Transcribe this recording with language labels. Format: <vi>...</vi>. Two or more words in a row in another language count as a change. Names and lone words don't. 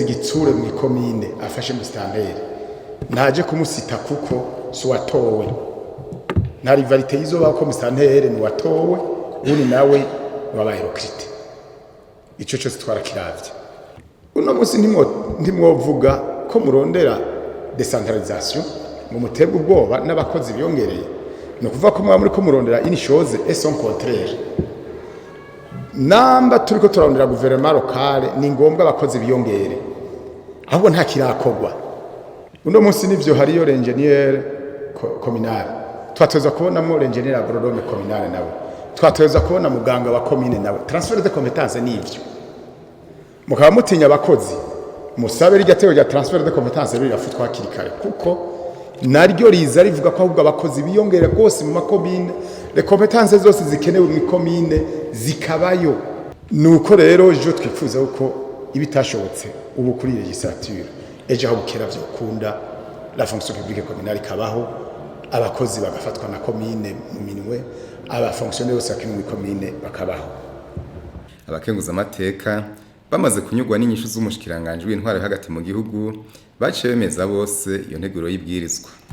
<rn>igitsure mu ikomine afashe musitanteri ntaje kumusita kuko si watowe nta rivalite yizoba ko musitanteri ni watowe ubundi nawe wabaye rokrite ico cyose twarakiravye uno munsi ntimwovuga ko murondera decentralisation ngo muterwe ubwoba n'abakozi biyongereye no kuvuga ko muri ko murondera</rn> <fr>une chose et son contraire</fr> <rn>namba turiko turarondera</rn> <fr>gouvernement local</fr> <rn>ni ngombwa abakozi biyongere ahubwo nta kirakogwa uno munsi nivyo hariyo</rn> <fr>l'ingénieur communal</fr> <rn>twateza kubonamo</rn> <fr>l'ingénieur agronome communal</fr> <rn>nawe twateza kubona muganga wa commune nawe</rn> <fr>transfert de compétences</fr> <rn>nivyo mukaba mutinya abakozi musabe ryatero rya transfert</rn> <fr>de compétences</fr> <rn>rirafutwa hakirikare kuko naryo riza rivuga ko ahubwo abakozi biyongere rwose mu makomine</rn> <fr>les compétences</fr> <rn>zose zikenewe mu komine zikabayo nuko rero je twifuza uko ibitashobotse ubu kuri legislature ejo aho bukera byo kunda</rn> <fr>la fonction publique communale</fr> <rn>kabaho abakozi bagafatwa na komine mu minwe aba fonctionnaire bose akiri mu komine bakabaho. Abakenguza amateka bamaze kunyugwa n'inyishu z'umushikiranganje w'intwaro hagati mu gihugu baciye bemeza bose iyo nteguro y'ibwirizwa.</rn>